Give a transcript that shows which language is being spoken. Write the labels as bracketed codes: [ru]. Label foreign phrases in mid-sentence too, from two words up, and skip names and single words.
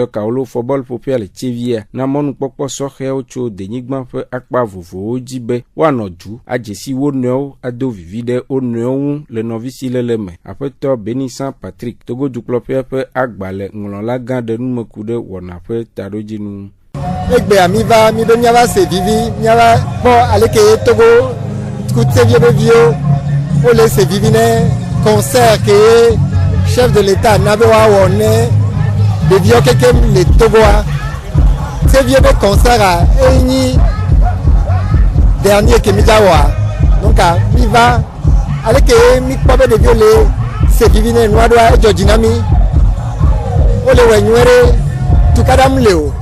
[ee] Kaolo Fɔbɔl ƒoƒea le Tsevia na mɔnukpɔkpɔ sɔhɛwo tso denyigba ƒe akpa vovovowo dzi be woanɔ du adzesi wo nɔewo ado vivi ɖe wo nɔewo ŋu le nɔvisi lele me. Aƒetɔ Benisan Patrick Togo dukplɔƒea ƒe agbalẽŋlɔla gã ɖe numeku ɖe wɔna ƒe taɖodzinu. Egbea mi va mi be miava se vivi miava kpɔ aleke Togo kutevie be viwo wole se vivi ne concert ke [fr] chef de l'État [ee] na be woawɔ ne ɖeviwo kekem le Togoa. Tevie be concert a enyi dernier ke mi dza wɔa donc mi va aleke mi kpɔ be ɖeviwo le se vivi ne nua ɖoa edzɔ dzi na mi wole wɔ nyuie ɖe tukaɖam le o.